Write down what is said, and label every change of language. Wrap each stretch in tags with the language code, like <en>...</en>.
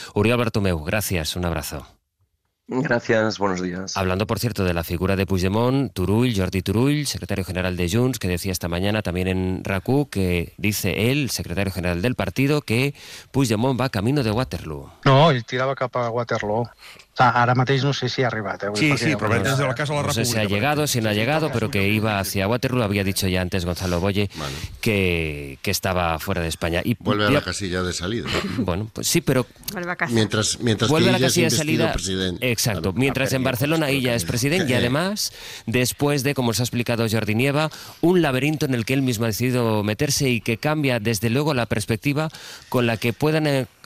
<es>Oriol Bartomeu, gracias, un abrazo. Gracias, buenos días. Hablando, por cierto, de la figura de Puigdemont, Turull, Jordi Turull, secretario general de Junts, que decía esta mañana también en RAC1, que dice él, secretario general del partido, que Puigdemont va camino de Waterloo.</es> <ca>No, ell tirava cap a Waterloo. Ara mateix no sé si ha arribat. Sí, però des de la Casa de la República.</ca> <es>No sé si ha llegado, si no ha llegado, però que iba hacia Waterloo. Había dicho ya antes Gonzalo Boye que estaba fuera de España. Y vuelve a la casilla de salida. Bueno, pues sí, pero... Vuelve a casa. Mientras que ella es investido presidente. Exacto. Mientras en Barcelona ella es presidente. Y además, después de, como os ha explicado Jordi Nieva, un laberinto en el que él mismo ha decidido meterse y que cambia desde luego la perspectiva con la que puedan</es>